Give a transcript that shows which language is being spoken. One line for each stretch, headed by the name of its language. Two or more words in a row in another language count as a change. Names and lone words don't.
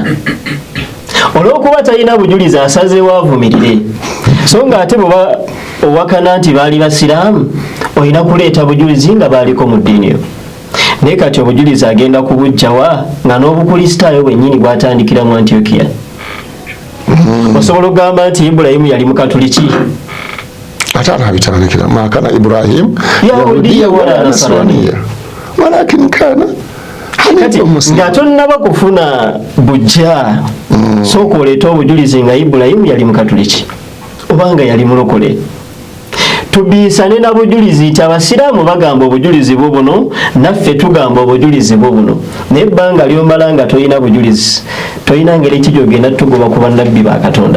Ganda: Olw'okuba talina bujulizi asazeewo avumirire, so ng'ate bw'oba owakana nti baali basiraamu olina kuleeta bujulizi nga baaliko mu ddiini yo. Naye kati obujulizi agenda kubujjawa nga n'obukristaayo bwennyini bwatandikira mu Antiokia. Osobola okugamba nti Ibulayimu yali mukatuliki. Atana bitandikira
Arabic: ما كان إبراهيم يهوديا ولا نصرانيا ولكن كان
Ganda: kati nga tonnaba kufuna bujja sooka oleeta obujulizi nga Ibulayimu yali mukatuliki obanga yali mulokole. Tubiisane na bujulizi nti abasiraamu bagamba obujulizi bwo buno naffe tugamba obujulizi bwo buno, naye ebbanga lyomala nga tolina bujulizi tolina ngeri ki gy'ogenda tugoba ku bannabbi ba Katonda.